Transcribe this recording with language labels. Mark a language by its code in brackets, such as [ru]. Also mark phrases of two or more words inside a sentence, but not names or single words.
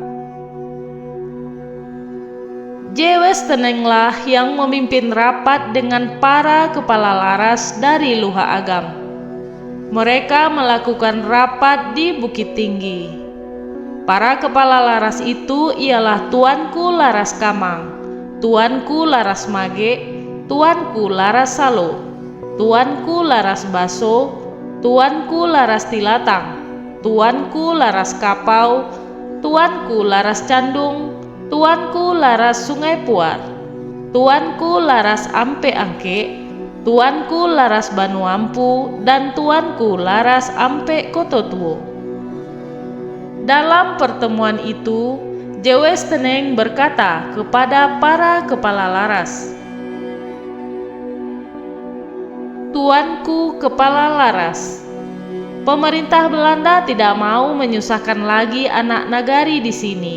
[id] J. Westenenglah yang memimpin rapat dengan para kepala laras dari Luha Agam. Mereka melakukan rapat di Bukit Tinggi. Para kepala laras itu ialah Tuanku Laras Kamang, Tuanku Laras Mage, Tuanku Laras Salo, Tuanku Laras Baso, Tuanku Laras Tilatang, Tuanku Laras Kapau, Tuanku Laras Candung, Tuanku Laras Sungai Puar, Tuanku Laras Ampe Angke, Tuanku Laras Banuampu, dan Tuanku Laras Ampe Kototuo. Dalam pertemuan itu, J. Westeneng berkata kepada para kepala laras, "Tuanku kepala laras, pemerintah Belanda tidak mau menyusahkan lagi anak nagari di sini.